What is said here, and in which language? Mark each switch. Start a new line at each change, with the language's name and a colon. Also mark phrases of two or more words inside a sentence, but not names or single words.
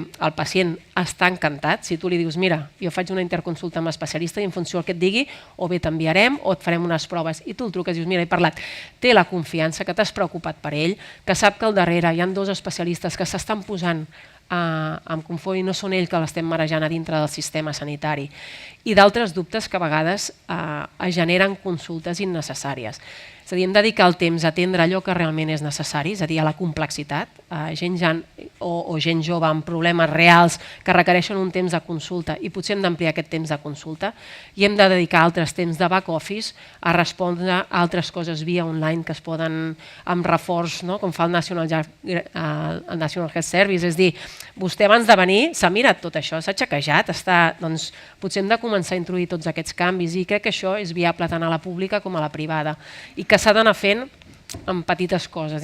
Catalan: El pacient està encantat, si tu li dius, mira, jo faig una interconsulta amb l'especialista i en funció del que et digui o bé t'enviarem o et farem unes proves i tu el truques i dius, mira, he parlat, té la confiança que t'has preocupat per ell, que sap que al darrere hi ha 2 especialistes que s'estan posant amb confort i no són ells que l'estem marejant a dintre del sistema sanitari i d'altres dubtes que a vegades generen consultes innecessàries. És a dir, hem de dedicar el temps a atendre allò que realment és necessari, és a dir, a la complexitat, gent gran o gent jove amb problemes reals que requereixen un temps de consulta i potser hem d'ampliar aquest temps de consulta i hem de dedicar altres temps de
English: back office
Catalan: a respondre a altres coses via online que es poden amb reforç, com fa el National Health Service. És dir, vostè abans de venir s'ha mirat tot això, s'ha xequejat, doncs potser hem de començar a introduir tots aquests canvis i crec que això és viable tant a la pública com a la privada i que s'ha d'anar fent amb petites coses.